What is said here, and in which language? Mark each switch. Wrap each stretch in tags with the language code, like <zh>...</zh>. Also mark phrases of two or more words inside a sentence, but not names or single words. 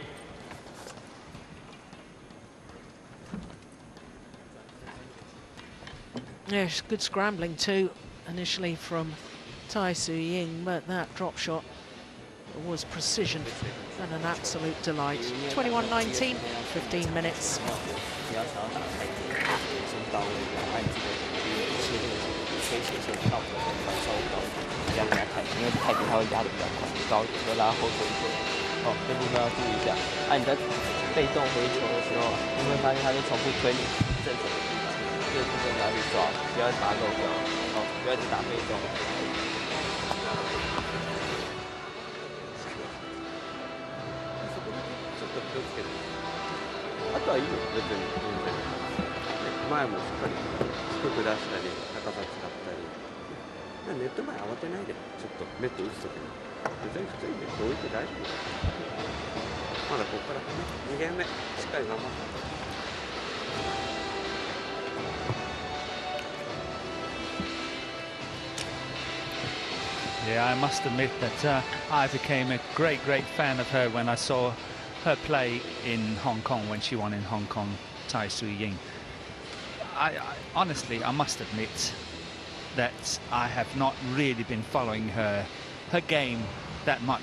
<en>Yes, good scrambling too, initially from Tai Tzu Ying, but that drop shot was precision and an absolute delight. 21-19, 15 minutes.</en> <zh>你要想要打太极，先到位，按这个切这个推斜线到手稍微高一点，这样给他太极，因为太极它会压得比较快，高一点，就拉后腿一点。哦，这部分要注意一下。你在被动回球的时候，你会发现它就重复推你正手的地方，这个部分你要去抓，不要打漏掉，哦，不要一直打被动。</zh> <ja>気をつける。あとはいいよ、別に全然。前もしっかり低く出したり、高さ使ったり。ネット前慌てないで、ちょっとネット打つときに。別に普通にネット置いて大丈夫。まだここからね、2ゲーム目、しっかり頑張って。</ja> <en>Yeah, I must admit that I became a great fan of her when I saw her play in Hong Kong when she won in Hong Kong, Tai Tzu Ying. Honestly, I must admit that I have not really been following her game that much.</en>